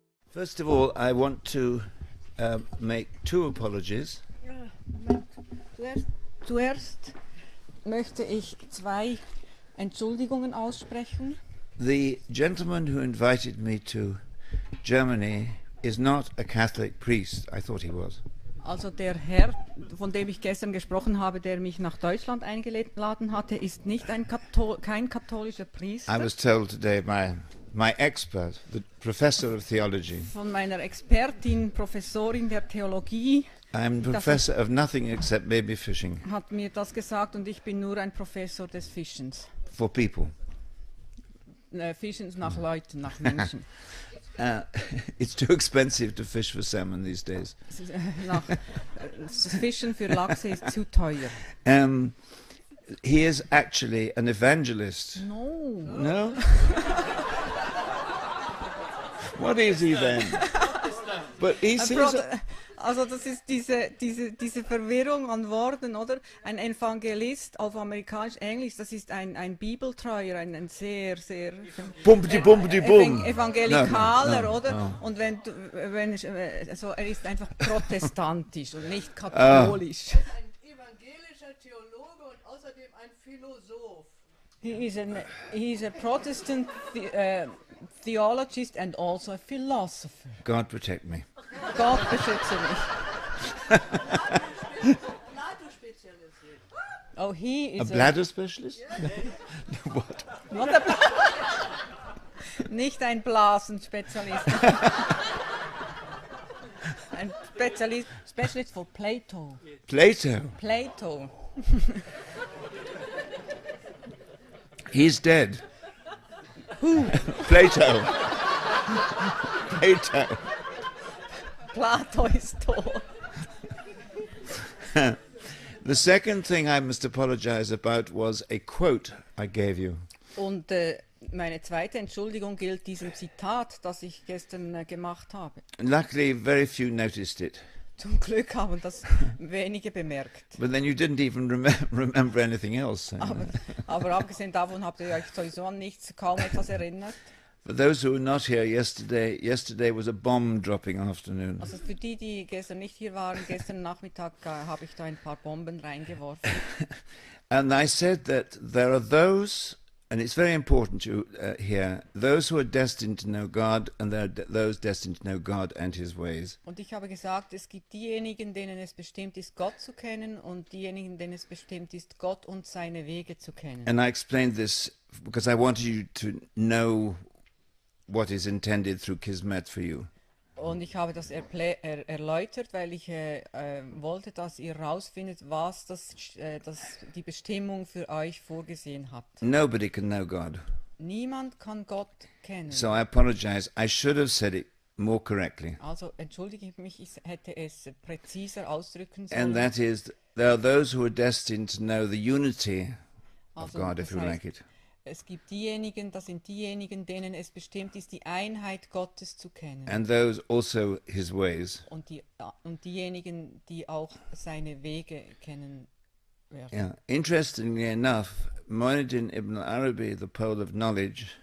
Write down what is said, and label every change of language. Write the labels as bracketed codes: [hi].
[en] First of all, I want to make two apologies. [de] Ja, Moment. Zuerst möchte ich zwei Entschuldigungen aussprechen. [en] The gentleman who invited me to Germany is not a Catholic priest. I thought he was. [de] Also der Herr, von dem ich gestern gesprochen habe, der mich nach Deutschland eingeladen hatte, ist nicht kein katholischer Priester. [en] I was told today by my expert, the professor of theology. [de] Von meiner Expertin, Professorin der Theologie. [en] I'm professor of nothing except maybe fishing. [de] Hat mir das gesagt und ich bin nur ein Professor des Fischens. [en] For people. [de] Fischens nach Leuten, nach Menschen. [en] It's too expensive to fish for salmon these days. [de] Das Fischen für Lachse ist zu teuer. [en] He is actually an evangelist. No. No? What is he then? But he seems... [de] Also das ist diese Verwirrung an Worten, oder? Ein Evangelist auf amerikanisch-englisch, das ist ein Bibeltreuer, ein sehr Evangelikaler, [en] no, [de] oder? [en] no. [de] Und wenn also er ist einfach protestantisch und nicht katholisch. Ein evangelischer Theologe und außerdem ein Philosoph. [en] He is a Protestant theologist and also a philosopher. God protect me. [de] Gott beschütze mich. Plato-Spezialist. [en] Oh, he A is bladder specialist? What? [de] not nicht ein Blasenspezialist. [en] Ein Specialist for Plato. Plato. He's dead. Who? Plato. Plato. [de] Plato ist tot. [en] The second thing I must apologize about was a quote I gave you. [de] Und meine zweite Entschuldigung gilt diesem Zitat, das ich gestern gemacht habe. [en] Luckily, very few noticed it. [de] Zum Glück haben das wenige bemerkt. [en] But then you didn't even remember anything else. [de] Aber abgesehen davon habt ihr euch sowieso an kaum etwas erinnert. [en] For those who were not here yesterday was a bomb dropping afternoon. [de] Also für die gestern nicht hier waren, gestern Nachmittag habe ich da ein paar Bomben reingeworfen. [en] And I said that there are those, and it's very important to hear, those who are destined to know God, and there are those destined to know God and His ways. [de] Und ich habe gesagt, es gibt diejenigen, denen es bestimmt ist, Gott zu kennen, und diejenigen, denen es bestimmt ist, Gott und seine Wege zu kennen. [en] And I explained this because I wanted you to know what is intended through Kismet for you. [de] Und ich habe das erläutert, weil ich wollte, dass ihr rausfindet, was die Bestimmung für euch vorgesehen hat. [en] Nobody can know God. [de] Niemand kann Gott kennen. [en] So I apologize. I should have said it more correctly. [de] Also entschuldige ich mich, ich hätte es präziser ausdrücken sollen. [en] And that is, there are those who are destined to know the unity of [de] Also, [en] God, if you like it. [de] Es gibt diejenigen, das sind diejenigen, denen es bestimmt ist, die Einheit Gottes zu kennen. [en] And those also His ways. [de] Und diejenigen, die auch seine Wege kennen werden. [en] Yeah. Interestingly enough, Muhyiddin ibn Arabi, the pole of knowledge,